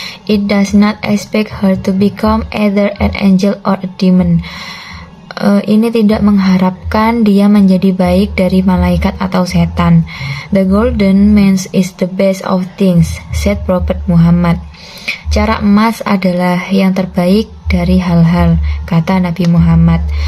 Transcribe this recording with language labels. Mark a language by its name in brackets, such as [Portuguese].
[English] It does not expect her to become either an angel or a demon. [Indonesian] Ini tidak mengharapkan dia menjadi baik dari malaikat atau setan. [English] The golden means is the best of things, said Prophet Muhammad. [Indonesian] Cara emas adalah yang terbaik dari hal-hal, kata Nabi Muhammad.